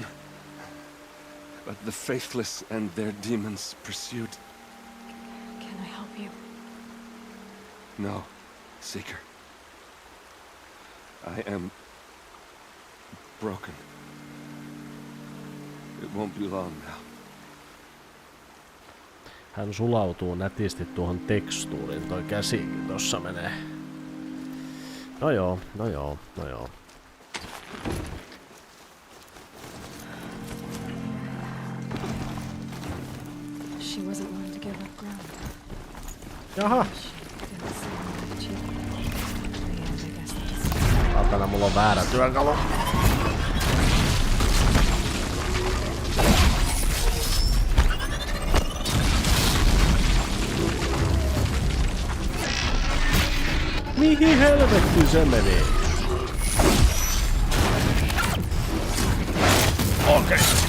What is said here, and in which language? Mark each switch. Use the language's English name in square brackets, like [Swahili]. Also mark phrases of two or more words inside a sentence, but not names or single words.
[English] But the faithless and their demons pursued. Can I help you? No, Seeker. I am broken. It won't be long now. [Finnish] Hän sulautuu nätisti tuohon tekstuuriin. Toi käsikin tossa menee. No joo, no joo, no joo. [English] She wasn't willing to give up ground. [Finnish] Jaha. [English] Didn't seem like she- Yeah, I guess that's- [Finnish] Saatana, mulla on väärä työkalu. Mihin helvettiin se meni? Okei.